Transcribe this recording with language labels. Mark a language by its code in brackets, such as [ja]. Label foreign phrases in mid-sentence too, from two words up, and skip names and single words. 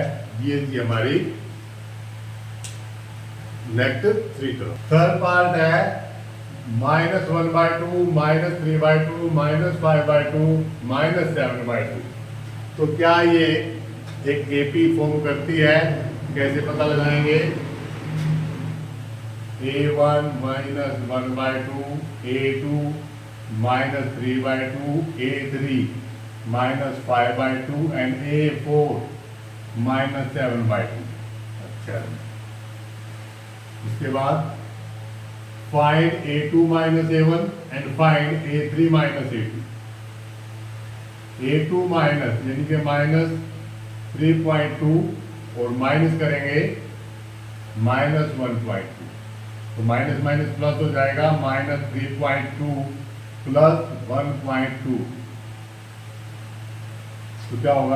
[hi] ये थी हमारी [en] next 3 term. third part [hi] है -1/2, -3/2, -5/2, -7/2। तो क्या ये एक [en] AP form [hi] करती है? कैसे पता लगाएंगे? a1 -1/2, a2 -3/2, a3 -5/2 and a4 -7/2। अच्छा, इसके बाद [en] find a2 minus a1 and find a3 minus a2। [hi] a2 माइनस यानी कि -3.2 और माइनस करेंगे -1.2, तो [en] minus minus plus [hi] हो जाएगा, -3.2 प्लस 1.2, तो क्या होगा?